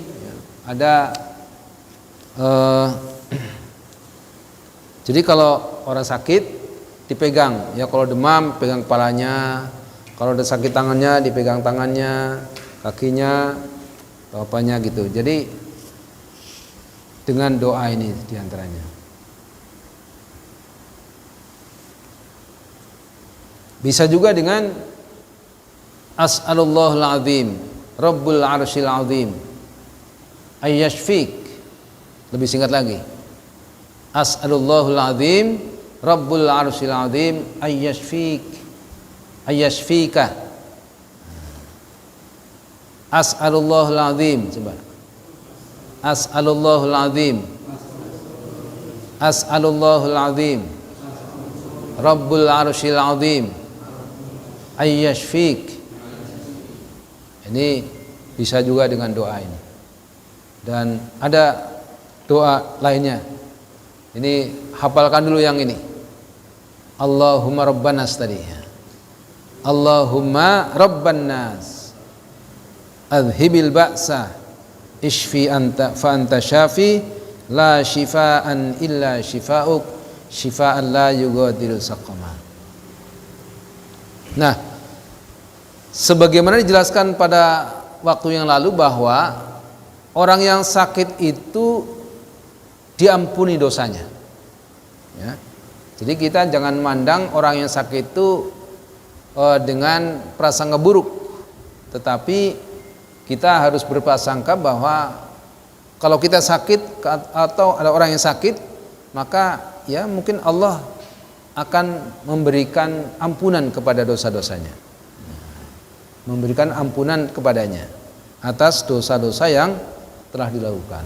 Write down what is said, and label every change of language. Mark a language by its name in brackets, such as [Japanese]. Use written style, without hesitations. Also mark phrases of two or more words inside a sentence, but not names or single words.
[Indonesian] Ada jadi kalau orang sakit dipegang, ya kalau demam pegang kepalanya, kalau ada sakit tangannya dipegang tangannya, kakinya, apanya gitu. Jadi dengan doa ini diantaranya. Bisa juga dengan [Arabic] أسأل الله العظيم رب العرش العظيم أن يشفيك. [Indonesian] Lebih singkat lagi, [Arabic] أسأل الله العظيم رب العرش العظيم أن يشفيك أن يشفيك. أسأل الله العظيم, coba. أسأل الله العظيم أسأل الله العظيم رب العرش العظيم أن يشفيك. [Indonesian] Ini bisa juga dengan doa ini. Dan ada doa lainnya. Ini hafalkan dulu yang ini. [Arabic] اللهم رب الناس tadi. اللهم رب الناس أذهب البأس اشف أنت فأنت الشافي لا شفاء إلا شفاؤك شفاء لا يغادر سقما. [Indonesian] Nah, sebagaimana dijelaskan pada waktu yang lalu bahwa orang yang sakit itu diampuni dosanya ya. Jadi kita jangan mandang orang yang sakit itu dengan prasangka buruk, tetapi kita harus berprasangka bahwa kalau kita sakit atau ada orang yang sakit, maka ya mungkin Allah akan memberikan ampunan kepada dosa-dosanya, memberikan ampunan kepadanya atas dosa-dosa yang telah dilakukan.